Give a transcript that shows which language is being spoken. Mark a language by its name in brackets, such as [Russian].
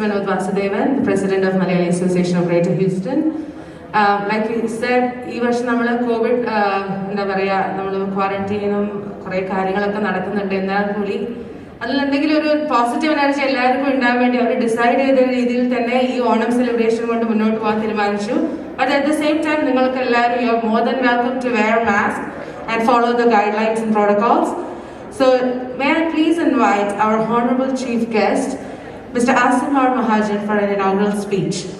[English] Manoj Vasudevan, the President of Malayali Association of Greater Houston. Like you said, [Malayalam] ഈ വർഷം നമ്മൾ Covid എന്താ പറയുക, നമ്മൾ ക്വാറന്റൈനും കുറേ കാര്യങ്ങളൊക്കെ നടക്കുന്നുണ്ട്. എന്നാൽ കൂടി അതിൽ എന്തെങ്കിലും ഒരു പോസിറ്റീവ് എനർജി എല്ലാവർക്കും ഉണ്ടാകാൻ വേണ്ടി അവർ ഡിസൈഡ് ചെയ്ത രീതിയിൽ തന്നെ ഈ ഓണം സെലിബ്രേഷൻ കൊണ്ട് മുന്നോട്ട് പോകാൻ തീരുമാനിച്ചു. [English] but at the same time [Malayalam] നിങ്ങൾക്ക് എല്ലാവരും [English] You are more than welcome to wear mask and follow the guidelines and protocols. So may I please invite our honourable chief guest Mr. Asim R. Mahajan for an inaugural speech.